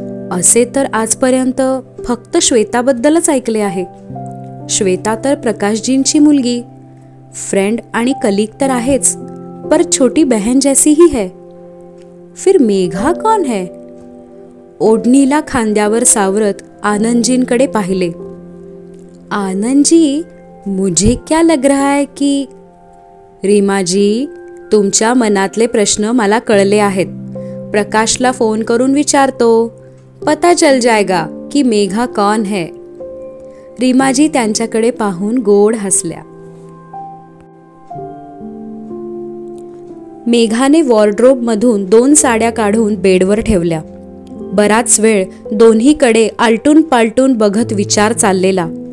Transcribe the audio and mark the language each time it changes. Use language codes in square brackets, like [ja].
[mr] असे तर आजपर्यंत फक्त श्वेताबद्दलच ऐकले आहे. श्वेता तर प्रकाशजींची मुलगी, फ्रेंड आणि कलीग तर आहेच, [hi] पर छोटी बहन जैसी ही है. फिर मेघा कौन है? [mr] ओढणीला खांद्यावर सावरत आनंदजींकडे पाहिले. [hi] आनंदजी, मुझे क्या लग रहा है की. [mr] रीमाजी, तुमच्या मनातले प्रश्न मला कळले आहेत. प्रकाशला फोन करून विचारतो, [hi] पता चल जाएगा की मेघा कौन है. [mr] रीमाजी त्यांच्याकडे पाहून गोड हसल्या. मेघाने वॉर्डरोबमधून 2 साड्या काढून बेडवर ठेवल्या. बराच वेळ दोन्हीकडे आलटून पालटून बघत विचार चाललेला.